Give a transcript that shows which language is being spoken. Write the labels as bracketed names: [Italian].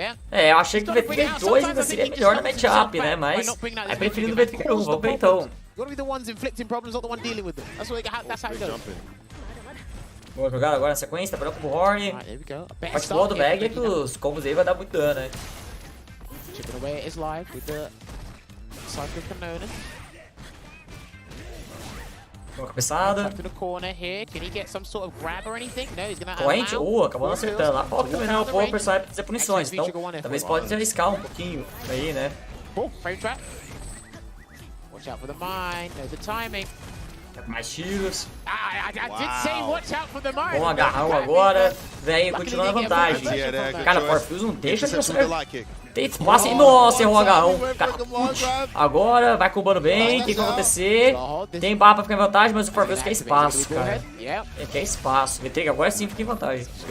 [Portuguese] É, eu achei que o V-Trigger 2 ainda seria melhor na matchup, né? Mas é preferindo o V-Trigger 1. Vamos ver então. [English] You want to be the ones inflicting problems, not the one dealing with them. That's how it goes. [Portuguese] Boa jogada agora na sequência, tá com o Horn. A parte boa do Bag é que os combos dele vai dar muito dano, né? [English] Chipping away at his life with the cycle Kawano. [Portuguese] Boa cabeçada. [English] Up to the corner here. Can he get some sort of grab or anything? No, he's gonna [Portuguese] Corrente, acabou não acertando. Lá falta também, né? O power personagem precisa de punições. Então, talvez pode arriscar um pouquinho aí, né? [English] Frame trap. Watch out for the mine. Know the timing. [Portuguese] Tá com mais tiros. [English] I did say watch out for the mine. [Portuguese] Bom agarrão agora. Vem continuando a vantagem. Cara, o Forfios não deixa de tem espaço e nossa, errou o agarrão. Cara, agora vai combando bem. O que vai acontecer? Tem barra pra ficar em vantagem, mas o Forfios quer espaço, cara. Ele quer espaço. V-Trigger agora sim fica em vantagem.